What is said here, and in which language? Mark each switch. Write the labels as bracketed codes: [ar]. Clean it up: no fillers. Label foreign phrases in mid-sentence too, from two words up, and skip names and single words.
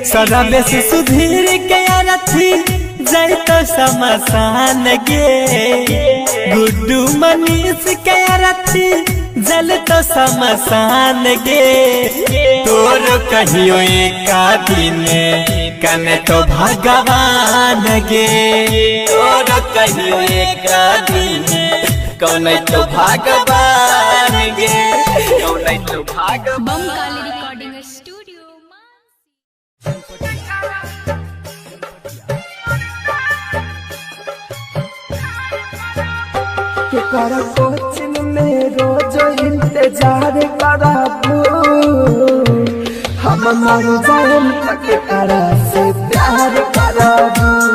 [mag] सरबे से सुधीर के अरथी जय तो समसान गे, गुड्डू मनीष के अरथी जल तो समसान गे। तोर कहियो एक दिन कन तो भगवान गे, तोर कहियो एक दिन कौन तो भगवान गे, कौन तो भगवान। [en] बमकाली recording studio। [mag] केकरा कोचिंग में रोज इंतजार कराबू, हम मर जाएम तक केकरा से प्यार कराबू।